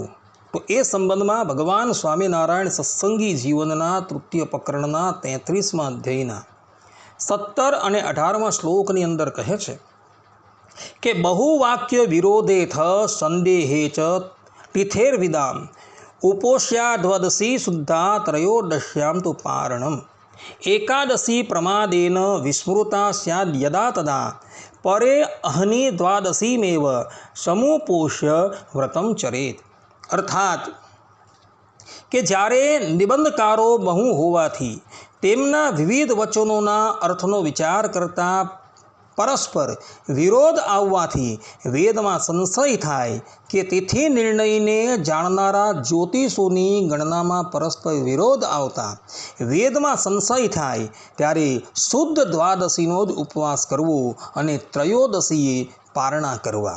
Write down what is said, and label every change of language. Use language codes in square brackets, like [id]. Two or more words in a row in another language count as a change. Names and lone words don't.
[gu] તો એ સંબંધમાં ભગવાન સ્વામિનારાયણ સત્સંગી જીવનના તૃતીય પ્રકરણના 33મા અધ્યાયના 17 અને 18મા શ્લોકની અંદર કહે છે કે [sa] બહુવાક્ય વિરોધેથ સંદેહે ચ તિથેર્વિદામ उपोष्याध्वदसी शुद्धा त्रयोदश्यां तो पारणम एकादशी प्रमादेन विस्मृता स्याद् यदा तदा परे अहनि द्वादशीमेव समुपोष्य व्रतम चरेत। [gu] अर्थात કે જ્યારે નિબંધકારો બહુ હોવાથી તેમના વિવિધ વચનોના અર્થનો વિચાર કરતા પરસ્પર વિરોધ આવવાથી વેદમાં સંશય થાય કે તિથિ નિર્ણયને જાણનારા જ્યોતિષોની ગણનામાં પરસ્પર વિરોધ આવતા વેદમાં સંશય થાય ત્યારે શુદ્ધ દ્વાદશીનો જ ઉપવાસ કરવો અને ત્રયોદશીએ પારણા કરવા।